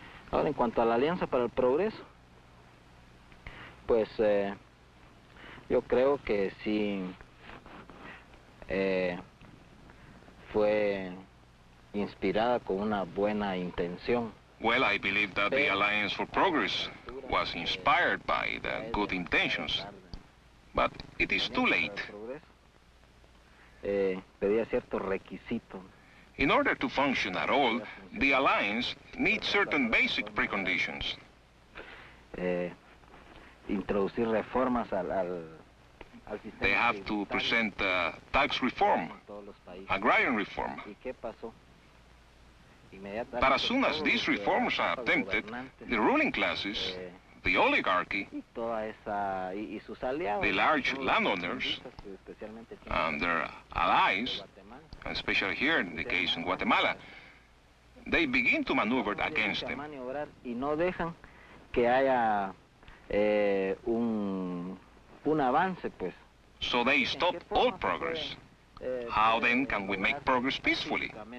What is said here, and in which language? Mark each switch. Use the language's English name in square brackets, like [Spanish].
[Spanish] Ahora, en cuanto a la Alianza para el Progreso, pues yo creo que sí fue inspirada con una buena intención. [English] Well, I believe that the Alliance for Progress was inspired by the good intentions. But it is too late. [Spanish] Pedía ciertos requisitos. [English] In order to function at all, the Alliance needs certain basic preconditions. [Spanish] Introducir reformas al sistema. [English] They have to present tax reform, agrarian reform. [Spanish] ¿Y qué pasó? [English] But as soon as these reforms are attempted, the ruling classes, the oligarchy, the large landowners, and their allies, especially here in the case in Guatemala, they begin to maneuver against them. [Spanish] Y no dejan que haya un avance, pues. [English] So they stop all progress. How then can we make progress peacefully?